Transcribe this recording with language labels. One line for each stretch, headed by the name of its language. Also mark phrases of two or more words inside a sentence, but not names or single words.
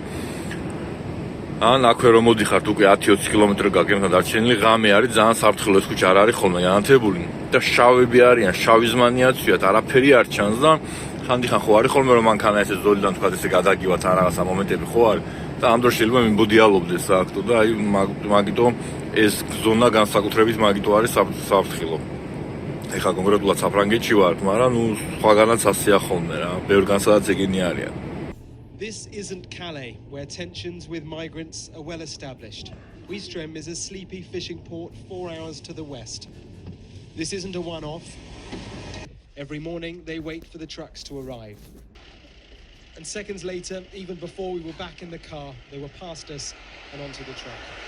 Georgian: ან აქვე რომ მოდიხართ უკვე 10-20 კილომეტრი გაგემთან დარჩენილი, ღამე არის ძალიან საფრთხილო, ეს ქუჩა არ არის ხოლმე განათებული და შავები არიან, შავი ზმანიაცვიათ, არაფერი არ ჩანს და ხანდახან ხო არის ხოლმე რომ მანქანა ესე ზოლიდან თქვა ესე გადაგივათ ან რაღაცა მომენტები ხო არის და ამ დროს შეიძლება მიმბოდიალობდეს სააქტო და აი მაგიტომ ეს ზონა განსაკუთრებით მაგიტო არის საფრთხილო. ეხა კონკრეტულად საფრანგეთში ვარ, მაგრამ ნუ სხვაგანაც ასეა ხოლმე რა, ბევრგან სადაც ეგენი არიან.
English: This isn't Calais, where tensions with migrants are well established. Ouistreham is a sleepy fishing port 4 hours to the west. This isn't a one-off. Every morning they wait for the trucks to arrive. And seconds later, even before we were back in the car, they were past us and onto the truck.